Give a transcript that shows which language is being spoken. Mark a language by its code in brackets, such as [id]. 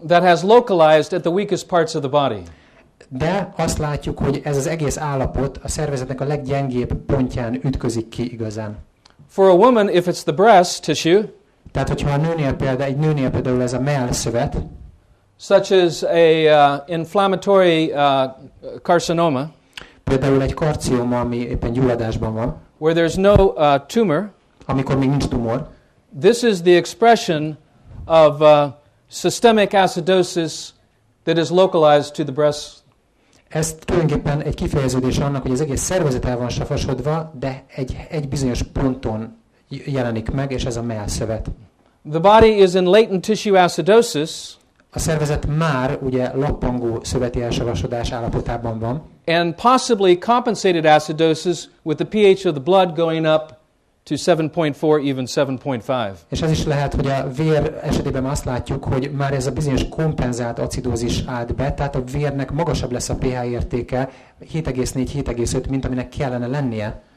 [en] That has localized at the weakest parts of the body. [hu] De azt látjuk, hogy ez az egész állapot a szervezetnek a leggyengébb pontján ütközik ki igazán. [en] For a woman, if it's the breast tissue, [hu] tehát hogyha egy nőnél például ez a mellszövet, [en] such as a inflammatory carcinoma, [hu] például egy karcioma, ami éppen gyulladásban van, [en] where there's no tumor, [hu] amikor még nincs tumor, [en] this is the expression of systemic acidosis that is localized to the breast. [hu] Ez tulajdonképpen egy kifejeződés annak, hogy az egész szervezet el van savasodva, de egy bizonyos ponton jelenik meg, és ez a mellszövet. [en] The body is in latent tissue acidosis. [hu] A szervezet már ugye lappangó szöveti elsavasodás állapotában van. [en] And possibly compensated acidosis with the pH of the blood going up to 7.4, even 7.5. [hu] És ez is lehet, hogy a vér esetében azt látjuk, hogy már ez a bizonyos kompenzált acidózis állt be, tehát a vérnek magasabb lesz a pH értéke, 7,4-7,5, mint aminek kellene lennie.